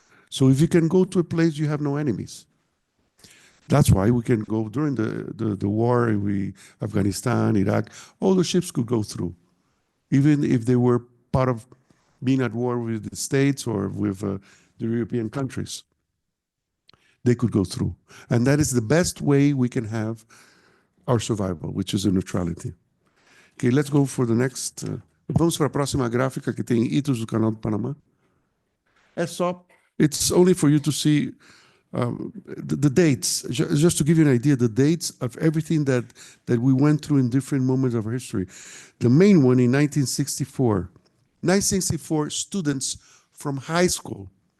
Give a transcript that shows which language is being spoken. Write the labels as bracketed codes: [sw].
[en] So if you can go to a place, you have no enemies. That's why we can go during the war, Afghanistan, Iraq, all the ships could go through, even if they were part of being at war with the States or with the European countries. They could go through. And that is the best way we can have our survival, which is a neutrality. Okay, let's go for the next. [pt] Vamos para a próxima gráfica que tem itos do Canal do Panamá. É só, [en] it's only for you to see the dates, just to give you an idea, the dates of everything that we went through in different moments of our history. The main one in 1964. 1964, students from high school.